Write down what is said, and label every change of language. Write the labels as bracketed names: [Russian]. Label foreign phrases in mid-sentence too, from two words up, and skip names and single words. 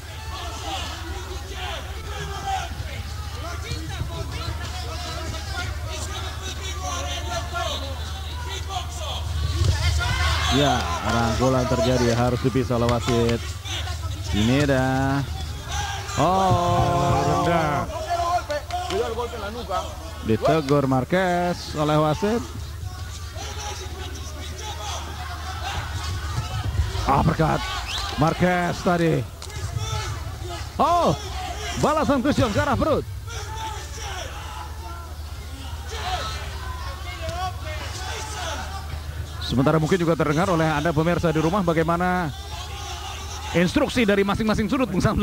[Indonesian] Ya, rangkulan terjadi, harus dipisah oleh wasit. Ini dah. Oh, Rendah. [Spanish] No quiero golpe. Cuidado el golpe en la nuca. [Indonesian] ditegur Marquez oleh wasit. Uppercut Marquez tadi. Oh, balasan Christian ke arah perut. Sementara mungkin juga terdengar oleh Anda pemirsa di rumah bagaimana instruksi dari masing-masing sudut, Bung Samsul.